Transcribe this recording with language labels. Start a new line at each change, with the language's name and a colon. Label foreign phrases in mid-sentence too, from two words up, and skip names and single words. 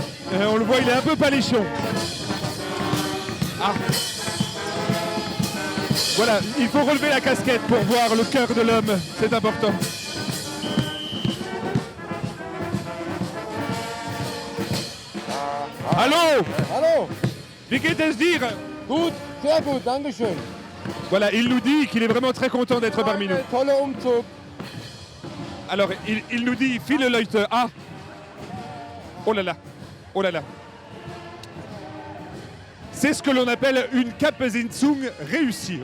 French: On le voit, il est un peu palichon. Ah. Voilà, il faut relever la casquette pour voir le cœur de l'homme. C'est important. Allô?
German: Hallo. Wie geht es dir? Gut, sehr gut, danke schön.
French: Voilà, il nous dit qu'il est vraiment très content d'être parmi nous.
German: Tolle Umzug.
French: Alors, il nous dit,
German: viele Leute,
French: ah. Oh là là, oh là là. C'est ce que l'on appelle une Kappesitzung réussie.